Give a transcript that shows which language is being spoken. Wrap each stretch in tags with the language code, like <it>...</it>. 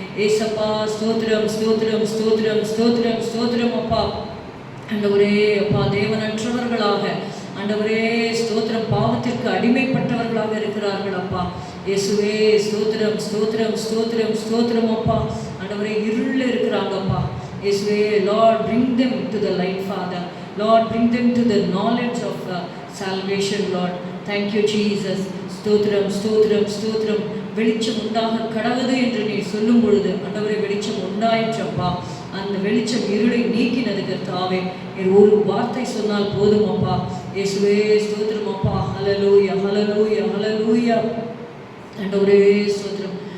<ta>ஏசப்பா ஸ்தோத்திரம் ஸ்தோத்திரம் ஸ்தோத்திரம் ஸ்தோத்திரம் ஸ்தோத்திரம் அப்பா. ஆண்டவரே அப்பா, தேவனற்றவர்களாக ஆண்டவரே ஸ்தோத்திரம் பாவத்திற்கு அடிமைப்பட்டவர்களாக இருக்கிறார்கள் அப்பா. இயேசுவே ஸ்தோத்திரம் ஸ்தோத்திரம் ஸ்தோத்திரம் ஸ்தோத்திரம் அப்பா. ஆண்டவரே இருளில் இருக்கிறாங்கப்பா.</ta> <en>இயேசுவே, Lord bring them to the light Father. Lord, bring them to the knowledge of salvation Lord. Thank you Jesus.</en> <ta>ஸ்தோத்திரம் ஸ்தோத்திரம் ஸ்தோத்திரம். வெளிச்சம் உண்டாக கடவுது என்று நீ சொல்லும் பொழுது ஆண்டவரே வெளிச்சம் உண்டாயிற்றப்பா. அந்த வெளிச்சம் இருளை நீக்கினது கர்த்தாவே. ஒரு வார்த்தை சொன்னால் போதும் அப்பா. இயேசுவே ஸ்தோத்திரம் அப்பா. ஹல்லேலூயா ஹல்லேலூயா ஹல்லேலூயா. ஆண்டவரே ஸ்தோத்திரம்.</ta>